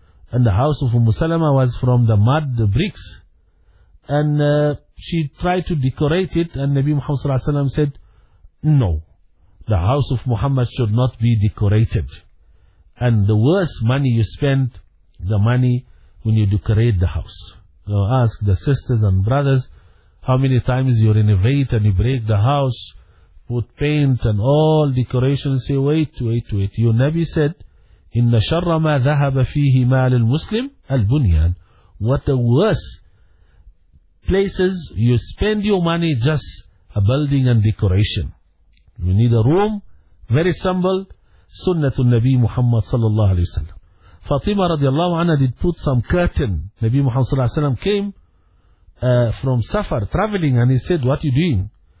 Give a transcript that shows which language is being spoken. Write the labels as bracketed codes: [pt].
[en] And the house of Umm Salama was from the mud, the bricks. And she tried to decorate it and Nabi Muhammad sallallahu alaihi wasallam said, no, the house of Muhammad should not be decorated. And the worst money you spend, the money when you decorate the house. So ask the sisters and brothers, how many times you renovate and you break the house, put paint and all decorations, say, wait. Your Nabi said, [ar] إِنَّ شَرَّ مَا ذَهَبَ فِيهِ مَالِ الْمُسْلِمِ الْبُنْيَانِ. [en] What the worst places you spend your money, just a building and decoration. You need a room, very simple. Sunnatul Nabi Muhammad sallallahu alayhi wa sallam. Fatima radiallahu anha did put some curtain. Nabi Muhammad sallallahu alayhi wa sallam came from Safar, traveling, and he said, what are you doing?